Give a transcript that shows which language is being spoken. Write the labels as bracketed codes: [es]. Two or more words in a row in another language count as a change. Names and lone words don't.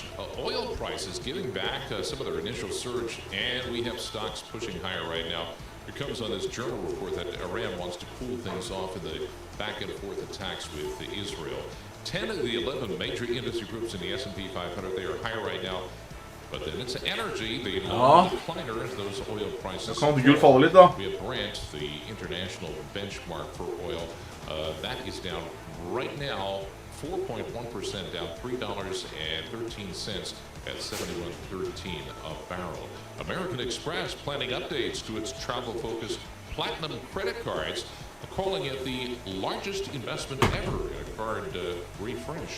[en] Oil prices giving back some of their initial surge, and we have stocks pushing higher right now. It comes on this journal report that Iran wants to cool things off in the back and forth attacks with Israel. 10 of the 11 major industry groups in the S&P 500, they are higher right now. But then it's energy, the decliner, those oil prices. [no] Kan gull falle litt, da? [en] We have Brent, the international benchmark for oil. That is down right now 4.1%, down $3.13 at $71.13 a barrel. American Express planning updates to its travel-focused platinum credit cards, calling it the largest investment ever in a card refresh.